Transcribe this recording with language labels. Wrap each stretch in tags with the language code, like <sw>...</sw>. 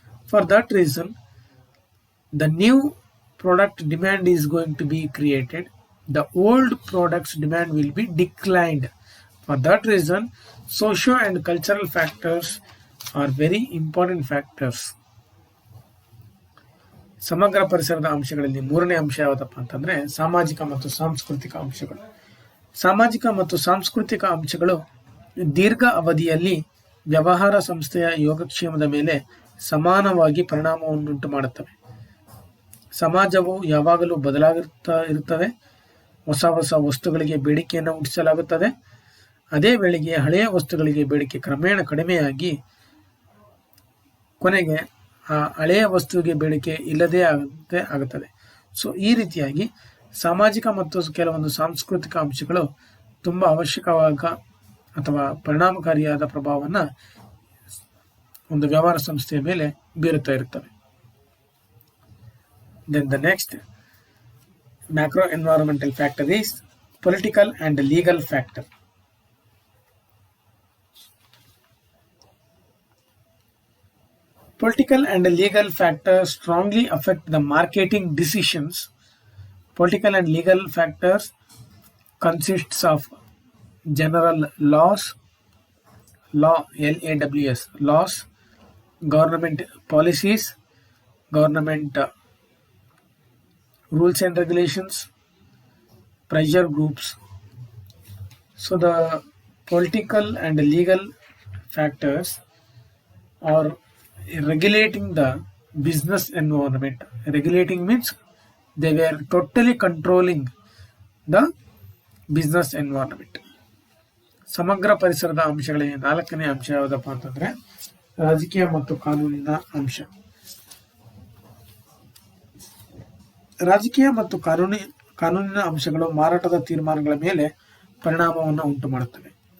<en>For that reason, the new product demand is going to be created. The old products demand will be declined. For that reason, social and cultural factors are very important factors.</en> <kn>ಸಮಗ್ರ ಪರಿಸರದ ಅಂಶಗಳಲ್ಲಿ ಮೂರನೇ ಅಂಶ ಯಾವುದಪ್ಪ ಅಂತಂದ್ರೆ ಸಾಮಾಜಿಕ ಮತ್ತು ಸಾಂಸ್ಕೃತಿಕ ಅಂಶಗಳು. ಸಾಮಾಜಿಕ ಮತ್ತು ಸಾಂಸ್ಕೃತಿಕ ಅಂಶಗಳು ದೀರ್ಘ ಅವಧಿಯಲ್ಲಿ ವ್ಯವಹಾರ ಸಂಸ್ಥೆಯ ಯೋಗಕ್ಷೇಮದ ಮೇಲೆ ಸಮಾನವಾಗಿ ಪರಿಣಾಮವನ್ನುಂಟು ಮಾಡುತ್ತವೆ. ಸಮಾಜವು ಯಾವಾಗಲೂ ಬದಲಾಗುತ್ತಾ ಇರುತ್ತದೆ. ಹೊಸ ಹೊಸ ವಸ್ತುಗಳಿಗೆ ಬೇಡಿಕೆಯನ್ನು ಹುಟ್ಟಿಸಲಾಗುತ್ತದೆ. ಅದೇ ವೇಳೆಗೆ ಹಳೆಯ ವಸ್ತುಗಳಿಗೆ ಬೇಡಿಕೆ ಕ್ರಮೇಣ ಕಡಿಮೆಯಾಗಿ ಕೊನೆಗೆ ಆ ಹಳೆಯ ವಸ್ತುವಿಗೆ ಬೇಡಿಕೆ ಇಲ್ಲದೇ ಆಗುತ್ತದೆ. ಸೊ ಈ ರೀತಿಯಾಗಿ ಸಾಮಾಜಿಕ ಮತ್ತು ಕೆಲವೊಂದು ಸಾಂಸ್ಕೃತಿಕ ಅಂಶಗಳು ತುಂಬ ಅವಶ್ಯಕವಾದ ಅಥವಾ ಪರಿಣಾಮಕಾರಿಯಾದ ಪ್ರಭಾವವನ್ನು ಒಂದು ವ್ಯವಹಾರ ಸಂಸ್ಥೆಯ ಮೇಲೆ ಬೀರುತ್ತಾ ಇರುತ್ತವೆ.</kn> <en>Then the next macro environmental factor is political and legal factor. Political and legal factors strongly affect the marketing decisions. Political and legal factors consists of general laws, LAWS, laws, government policies, government rules and regulations, pressure groups. So the political and legal factors are regulating the business environment. Regulating means they were totally controlling the business environment.</en> <kn>ಸಮಗ್ರ ಪರಿಸರದ ಅಂಶಗಳಿಗೆ 4ನೇ ಅಂಶ ಯಾವುದಪ್ಪ ಅಂತಂದ್ರೆ ರಾಜಕೀಯ ಮತ್ತು ಕಾನೂನಿನ ಅಂಶ. ರಾಜಕೀಯ ಮತ್ತು ಕಾನೂನಿನ ಅಂಶಗಳು ಮಾರಾಟದ ತೀರ್ಮಾನಗಳ ಮೇಲೆ ಪರಿಣಾಮವನ್ನು ಉಂಟು ಮಾಡುತ್ತವೆ.</kn>